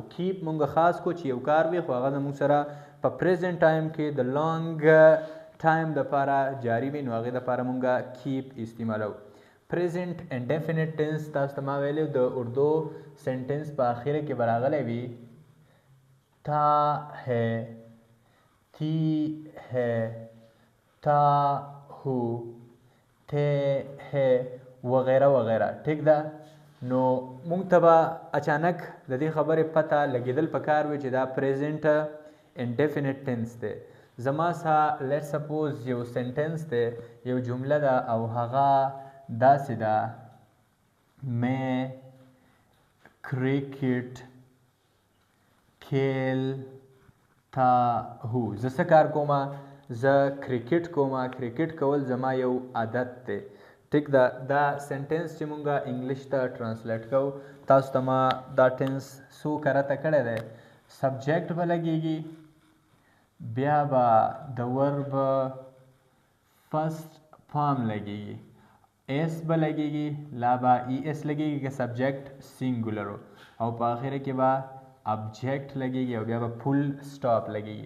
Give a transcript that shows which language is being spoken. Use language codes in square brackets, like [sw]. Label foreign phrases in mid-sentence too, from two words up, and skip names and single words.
[ps] کیپ مونږه خاص کو چې یو کار وي خو هغه زمونږ سره په [en] present time [ps] کې د [en] long time [ps] دپاره جاري وي، نو هغې دپاره مونږه کیپ استعمالو. [en] present indefinite tense [ps] تاسو ته ما ویلی د اردو سنټنس په اخره کې به راغلی وي [ur] تا ہے، تی ہے، تا ہو، تے ہے [ps] وغیره وغیره. ټیک ده. نو مونږ ته به اچانک د دې خبرې پته لګېدل پکار وي چې دا [en] present indefinite tense [ps] دی. زما سره [en] let suppose [ps] یو سنټنس دی، یو جمله ده او هغه داسې ده [ur] میں کرکٹ کھیلتا ہوں. [ps] زه څه کار کومه؟ زه کرکټ کومه. کرکټ کول زما یو عادت دی. ټیک ده. دا سنټنس چې مونږه انګلیش ته ټرانسلیټ کوو، تاسو ته ما دا ټینس څو کرته کړی دی. سبجیکټ به لګیږي، بیا به د [en] verb first form [ps] لګیږي، ایس به لګیږي، لا به ای ایس لګیږي که [en] subject singular [ps] او په آخره کې به ابجیکټ لګیږي او بیا به [en] full stop [ps] لګیږي.